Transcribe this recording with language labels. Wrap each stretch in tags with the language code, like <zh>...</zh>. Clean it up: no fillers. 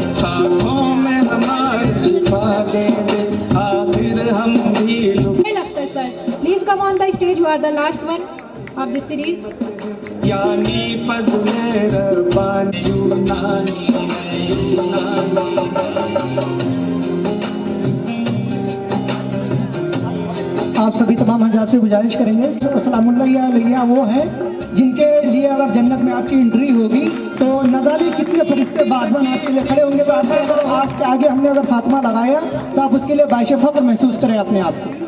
<hi>आँखों में हमारी शिफा दे दे, आखिर हम भी</hi> <en>Akhtar, sir. Please come on the stage. You are the last one of the series.</en> <hi>यानी फज़्ल-ए रब्बानी यूनानी है, यूनानी है। आप सभी तमाम हज़रात से गुजारिश करेंगे, अस्सलामुअलैकुम वो हैं जिनके लिए अगर जन्नत में आपकी एंट्री होगी तो न जाने कितने फरिश्ते बाज़बान आपके लिए खड़े होंगे। तो आपके अगर आपके आगे हमने अगर फातिमा लगाया तो आप उसके लिए बाइश फ़ख्र महसूस करें अपने आप को।</hi>